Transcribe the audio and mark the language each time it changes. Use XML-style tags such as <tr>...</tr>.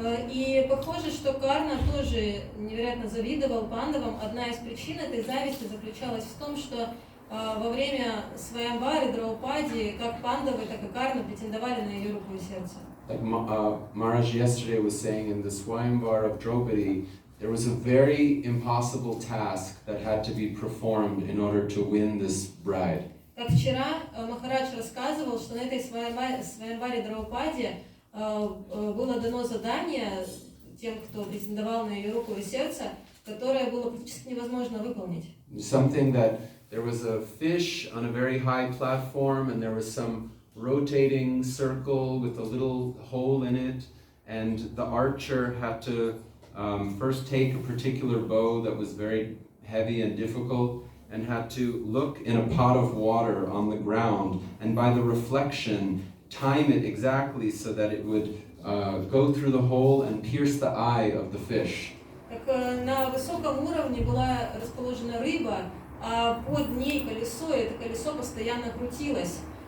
<ru>И похоже, что Карна тоже невероятно завидовал пандавам. Одна из причин этой зависти заключалась в том, что во время Сваямвары Драупади, как пандавы, так и Карна претендовали на ее руку и сердце.</ru> <en>Like Maharaj yesterday was saying, in the Swayamvar of Draupadi, there was a very impossible task that had to be performed in order to win this bride.</en> <ru>Как вчера Махарадж рассказывал, что на этой Сваямваре Драупади было дано задание тем, кто претендовал на ее руку и сердце, которое было практически невозможно выполнить.</ru> <en>Something that there was a fish on a very high platform, and there was some rotating circle with a little hole in it, and the archer had to first take a particular bow that was very heavy and difficult, and had to look in a pot of water on the ground, and by the reflection time it exactly so that it would go through the hole and pierce the eye of the fish.</en> <ru>Так на высоком уровне была расположена рыба, а под ней колесо, и это колесо постоянно крутилось.</ru>